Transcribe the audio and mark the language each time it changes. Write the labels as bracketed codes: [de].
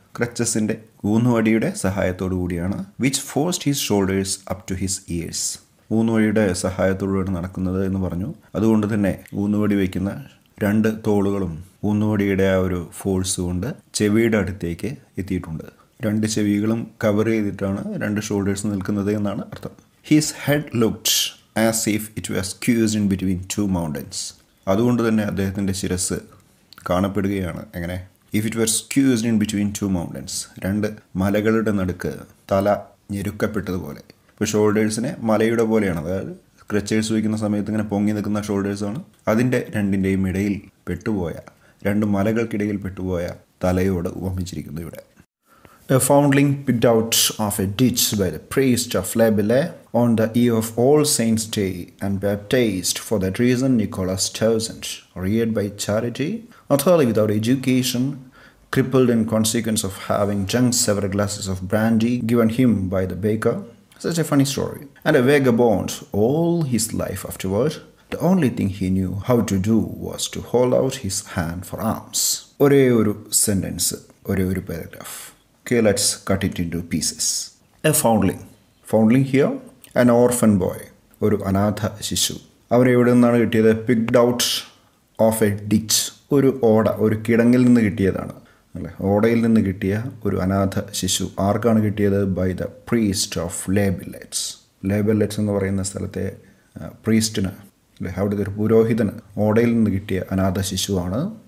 [ml] ക്രച്ചസിൻ്റെ, ഊന്നുവടിയുടെ സഹായത്തോടു കൂടിയാണ്. [en] Which forced his shoulders up to his ears. [ml] ഊന്നുവടിയുടെ സഹായത്തോടുകൂടിയാണ് നടക്കുന്നത് എന്ന് പറഞ്ഞു. അതുകൊണ്ട് തന്നെ ഊന്നുവടി വയ്ക്കുന്ന 2 തോളുകളും ഊന്നുവടിയുടെ ആ ഒരു ഫോഴ്സ് കൊണ്ട് ചെവിയുടെ അടുത്തേക്ക് എത്തിയിട്ടുണ്ട്. 2 ചെവികളും കവർ ചെയ്തിട്ടാണ് 2 ഷോൾഡേഴ്സ് നിൽക്കുന്നത് എന്നാണ് അർത്ഥം. [en] His head looked as if it was squeezed in between 2 mountains. [ml] അതുകൊണ്ട് തന്നെ അദ്ദേഹത്തിൻ്റെ ശിരസ് കാണപ്പെടുകയാണ് എങ്ങനെ? [en] If it were squeezed in between 2 mountains. [ml] 2 മലകളുടെ നടുക്ക് തല ഞെരുക്കപ്പെട്ടതുപോലെ. ഇപ്പോൾ ഷോൾഡേഴ്സിനെ മലയുടെ പോലെയാണ്, അതായത് ക്രച്ചേഴ്സ് വയ്ക്കുന്ന സമയത്ത് ഇങ്ങനെ പൊങ്ങി നിൽക്കുന്ന ഷോൾഡേഴ്സാണ്. അതിൻ്റെ 2ൻ്റെയും ഇടയിൽ പെട്ടുപോയ, 2 മലകൾക്കിടയിൽ പെട്ടുപോയ തലയോട് ഉപമിച്ചിരിക്കുന്നു ഇവിടെ. [en] A foundling picked out of a ditch by the priest of Labile on the eve of All Saints' Day and baptized for that reason Nicholas Townsend, reared by charity, utterly without education, crippled in consequence of having drunk several glasses of brandy given him by the baker. Such a funny story. And a vagabond all his life afterward. The only thing he knew how to do was to hold out his hand for alms. [ml] ഒരേ ഒരു sentence, ഒരേ ഒരു paragraph. [en] Okay, let's cut it into pieces. A foundling. Foundling here, an orphan boy. [ml] ഒരു അനാഥ ശിശു. അവരെ എവിടെ നിന്നാണ് കിട്ടിയത്? [en] Picked out of a ditch. [ml] ഒരു ഓട, ഒരു കിടങ്ങിൽ നിന്ന് കിട്ടിയതാണ്. അല്ലേ? ഓടയിൽ നിന്ന് കിട്ടിയ ഒരു അനാഥ ശിശു ആർക്കാണ് കിട്ടിയത്? [en] By the priest of ലേബിലെറ്റ്സ്. [ml] ലേബിലെറ്റ്സ് എന്ന് പറയുന്ന സ്ഥലത്തെ പ്രീസ്റ്റിന്, അല്ലെ, അവിടുത്തെ ഒരു പുരോഹിതന് ഓടയിൽ നിന്ന് കിട്ടിയ അനാഥ ശിശുവാണ്.